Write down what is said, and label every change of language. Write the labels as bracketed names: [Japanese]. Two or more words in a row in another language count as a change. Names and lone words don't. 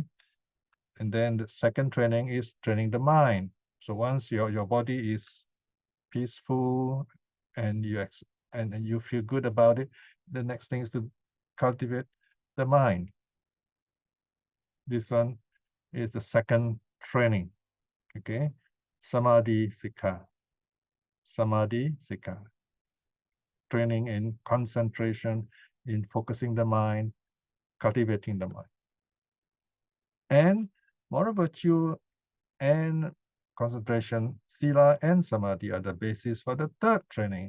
[English] And then the second training is training the mind. So once your body is peaceful and you feel good about it, the next thing is to cultivate the mind. This one is the second training, okay? [Pali] Samadhi Sikha. Samadhi Sikha. [English] Training in concentration, in focusing the mind, cultivating the mind. And moral virtue and concentration, Sila and Samadhi are the basis for the third training.